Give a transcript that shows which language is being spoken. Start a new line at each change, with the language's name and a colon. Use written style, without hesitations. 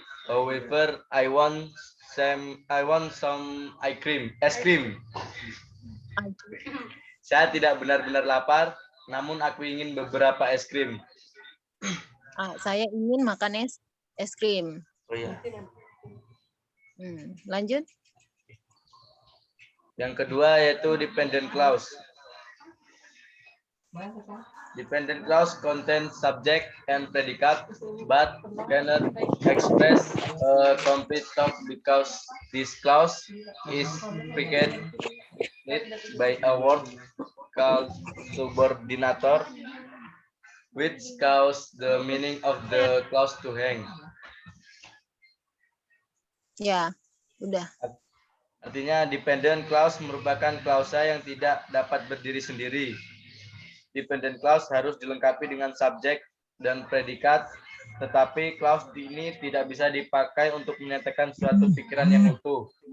English: However, I want some ice cream.
Indonesian: Saya tidak benar-benar lapar, namun aku ingin beberapa es krim. Saya ingin makan es krim. Oh iya. Lanjut. Yang kedua yaitu dependent clause.
English: Dependent clause contains subject and predicate, but cannot express a complete thought because this clause is preceded by a word called subordinator, which causes the meaning of the clause to hang.
Indonesian: Ya, udah. Artinya dependent clause merupakan klausa yang tidak dapat berdiri sendiri. Dependent clause harus dilengkapi dengan subjek dan predikat, tetapi clause ini tidak bisa dipakai untuk menyatakan suatu pikiran yang utuh.